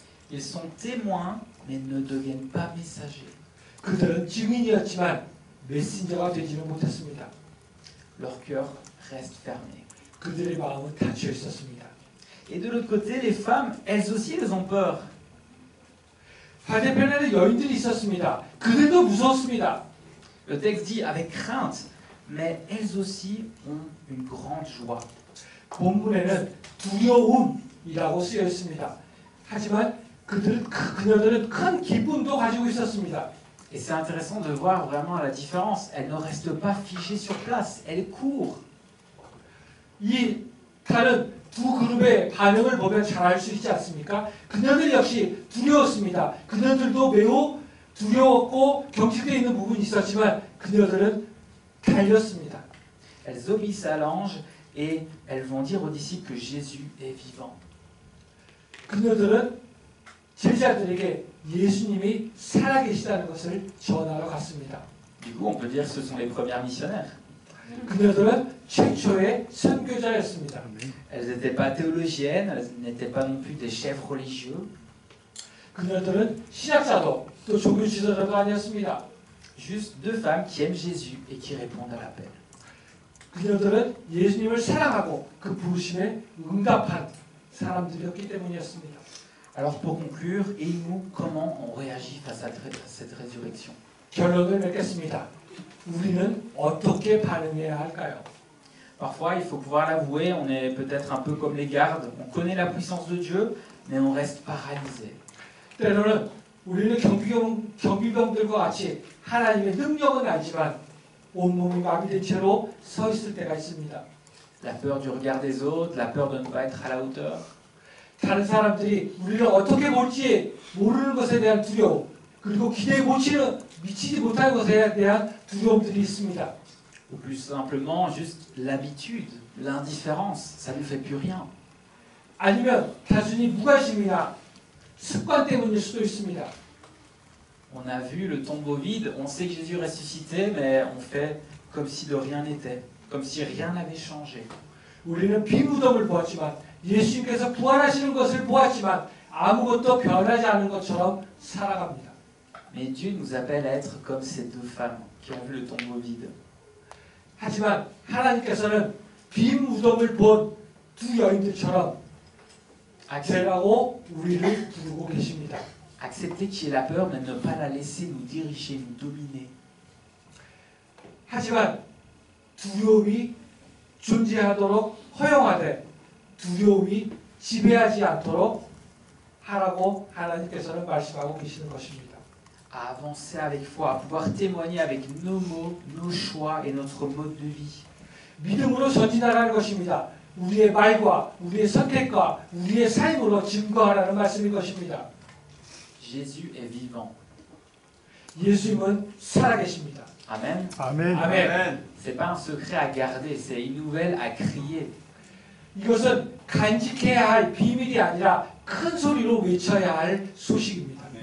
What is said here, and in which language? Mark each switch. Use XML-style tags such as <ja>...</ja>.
<fr>Ils sont témoins, mais ne deviennent pas messagers.</fr> <ko>그들은 증인이었지만 메신저가 되지는 못했습니다.</ko> <fr>Leur cœur reste fermé.</fr> <ko>그들의 마음은 닫혀 있었습니다.</ko> <fr>Et de l'autre côté, les femmes, elles aussi, elles ont peur.</fr> <ko>반대편에는 여인들이 있었습니다. 그들도 무서웠습니다.</ko> <fr>Le texte dit avec crainte, mais elles aussi ont une grande joie.</fr> <ko>본문에는 두려움이라고 쓰여 있습니다. 하지만 그녀들은 큰 기쁨도 가지고 있었습니다.</ko> <fr>Et c'est intéressant de voir vraiment la différence. Elles ne restent pas figées sur place, elles courent.</fr> <ko>이 다른 두 그룹의 반응을 보면 잘 알 수 있지 않습니까? 그녀들 역시 두려웠습니다. 그녀들도 매우 두려웠고 경직되어 있는 부분이 있었지만 그녀들은 달렸습니다.</ko> <fr>Elles obéissent à l'ange et elles vont dire aux disciples que Jésus est vivant.</fr> <ko>그녀들은 제자들에게 예수님이 살아계시다는 것을 전하러 갔습니다.</ko> <fr>Du coup, on peut dire que ce sont les premières missionnaires.</fr> <ko>그녀들은 최초의 선교자였습니다.</ko> <fr>Elles n'étaient pas théologiennes, elles n'étaient pas non plus des chefs religieux.</fr> <ko>그녀들은 신학자도 또 종교 지도자도 아니었습니다.</ko> <fr>Juste deux femmes qui aiment Jésus et qui répondent à l'appel.</fr> <ko>그녀들은 예수님을 사랑하고 그 부르심에 응답한 사람들이었기 때문이었습니다.</ko> <fr>Alors pour conclure, et nous, comment on réagit face à cette résurrection?</fr> <ko>결론을 맺겠습니다. 우리는 어떻게 반응해야 할까요?</ko> <fr>Parfois, il faut pouvoir l'avouer, on est peut-être un peu comme les gardes, on connaît la puissance de Dieu, mais on reste paralysé.</fr> <ko>때로는 우리는 경비병들과 같이 하나님의 능력은 알지만 온몸이 마비된 채로 서 있을 때가 있습니다.</ko> <fr>La peur du regard des autres, la peur de ne pas être à la hauteur.</fr> <ko>다른 사람들이 우리를 어떻게 볼지 모르는 것에 대한 두려움, 그리고 기대에 미치지 못할 것에 대한 두려움들이 있습니다.</ko> <fr>Ou plus simplement, juste l'habitude, l'indifférence, ça ne nous fait plus rien.</fr> <ko>아니면 단순히 무관심이나 습관 때문일 수도 있습니다.</ko> <fr>On a vu le tombeau vide, on sait que Jésus est ressuscité, mais on fait comme si de rien n'était, comme si rien n'avait changé.</fr> <ko>우리는 빈 무덤을 보았지만 예수님께서 부활하시는 것을 보았지만 아무것도 변하지 않은 것처럼 살아갑니다.</ko> <fr>Mais Dieu nous appelle à être comme ces deux femmes qui ont vu le tombeau vide.</fr> <ko>하지만 하나님께서는 빈 무덤을 본 두 여인들처럼 악셀하고 우리를 부르고 계십니다.</ko> <fr>Accepter qu'il y ait la peur, mais ne pas la laisser nous diriger, nous dominer.</fr> <ko>하지만 두려움이 존재하도록 허용하되 두려움이 지배하지 않도록 하라고 하나님께서는 말씀하고 계시는 것입니다.</ko> <fr>À avancer avec foi, à pouvoir témoigner avec nos mots, nos choix et notre mode de vie.</fr> <ko>믿음으로 전진하라는 것입니다. 우리의 말과 우리의 선택과 우리의 삶으로 증거하라는 말씀인 것입니다.</ko> <fr>Jésus est vivant.</fr> <ko>예수님은 살아계십니다.</ko> <fr>Amen.</fr> <ko>아멘. 아멘.</ko> <fr>C'est pas un secret à garder, c'est une nouvelle à crier.</fr> <ko>이것은 간직해야 할 비밀이 아니라 큰 소리로 외쳐야 할 소식입니다.</ko>